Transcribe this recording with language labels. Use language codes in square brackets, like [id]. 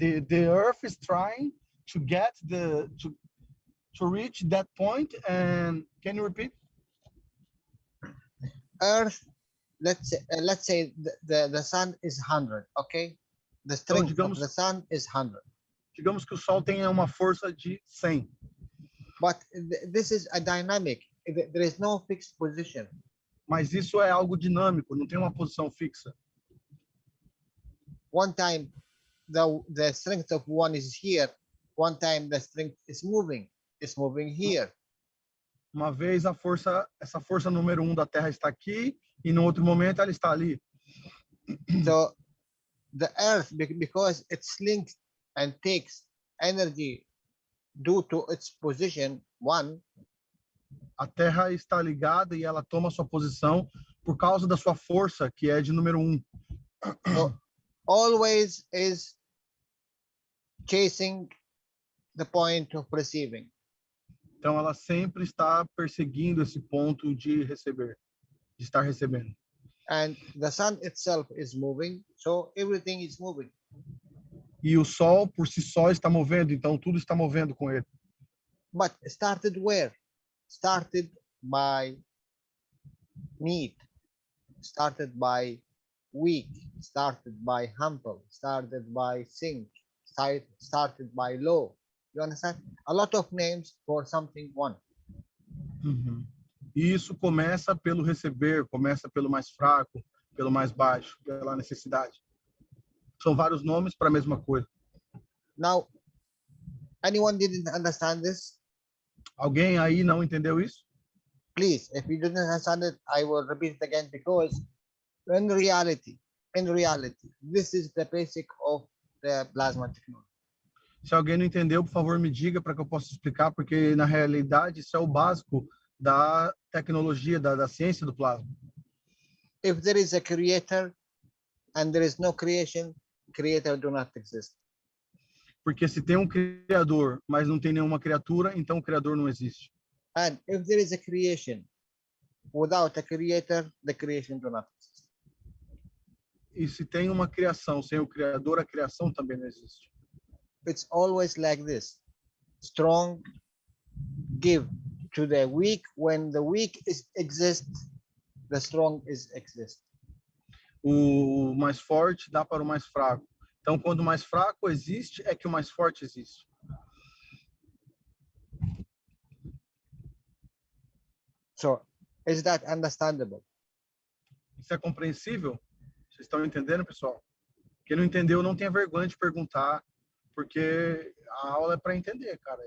[en] The Earth is trying to get to reach that point, and can you repeat? Earth, let's say the sun is 100, okay? The strength of the sun is 100. [pt] Digamos que o Sol tenha uma força de 100. [en] But this is a dynamic. There is no fixed position. [pt] Mas isso é algo dinâmico, não tem uma posição fixa. [en] One time the strength of one is here, one time the strength is moving. It's moving here. [pt] Uma vez essa força número 1 da Terra está aqui, e no outro momento ela está ali. [en] So the Earth, because it's linked and takes energy due to its position, one, [pt] A Terra está ligada e ela toma sua posição por causa da sua força, que é de número 1. [en] so always is chasing the point of receiving. [pt] Então ela sempre está perseguindo esse ponto de receber, de estar recebendo. [en] And the sun itself is moving, so everything is moving. [pt] E o Sol por si só está movendo, então tudo está movendo com ele. [en] But started where? Started by need, started by weak, started by humble, started by sink, started by low. You understand? A lot of names for something one. [pt] E isso começa pelo receber, começa pelo mais fraco, pelo mais baixo, pela necessidade. São vários nomes para a mesma coisa. [en] Now, anyone didn't understand this? [pt] Alguém aí não entendeu isso? [en] Please, if you didn't understand it, I will repeat it again, because in reality, this is the basic of the plasma technology. [pt] Se alguém não entendeu, por favor, me diga para que eu possa explicar, porque na realidade isso é o básico da tecnologia, da ciência do plasma. [en] If there is a creator and there is no creation, creator do not exist. [pt] Porque se tem um criador, mas não tem nenhuma criatura, então o criador não existe. [en] And if there is a creation without a creator, the creation do not exist. [pt] E se tem uma criação sem o criador, a criação também não existe. [en] It's always like this. Strong give to the weak. When the weak exists, the strong exists. [pt] O mais forte dá para o mais fraco. Então, quando o mais fraco existe, é que o mais forte existe. [en] So, is that understandable? [pt] Isso é compreensível? Vocês estão entendendo, pessoal? Quem não entendeu, não tenha vergonha de perguntar, porque a aula é para entender, cara.